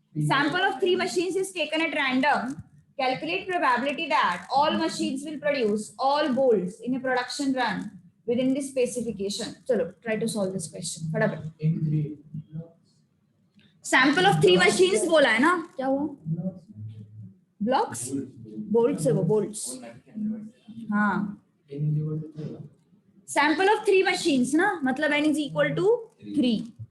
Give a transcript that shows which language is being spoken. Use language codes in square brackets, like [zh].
[en] Sample of 3 machines is taken at random. Calculate probability that all machines will produce all bolts in a production run within this specification. [hi] चलो [en] try to solve this question [hi] फटाफट। [en] Sample of 3 machines [hi] बोला है ना, क्या हुआ? [en] Blocks? [hi] Bolts है वो, bolts। हाँ। [en] Sample of 3 machines [hi] ना, मतलब [en] n is equal to 3.